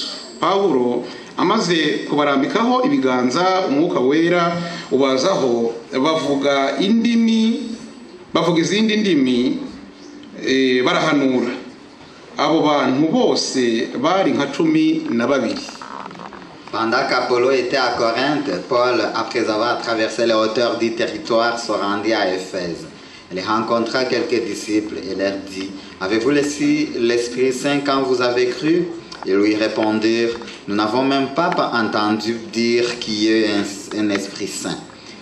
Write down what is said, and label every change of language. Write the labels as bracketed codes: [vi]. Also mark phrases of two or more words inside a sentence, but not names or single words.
[rw] Pawulo amaze kubarambikaho ibiganza umwuka wera ubazaho bavuga izindi ndimi barahanura. Abo bantu bose bari nka 12. [fr] Pendant qu'Apollo était à Corinthe, Paul, après avoir traversé les hauteurs du territoire, se rendit à Éphèse. Il rencontra quelques disciples et leur dit: avez-vous reçu l'Esprit Saint quand vous avez cru? Ils lui répondirent: nous n'avons même pas entendu dire qu'il y ait un Esprit Saint.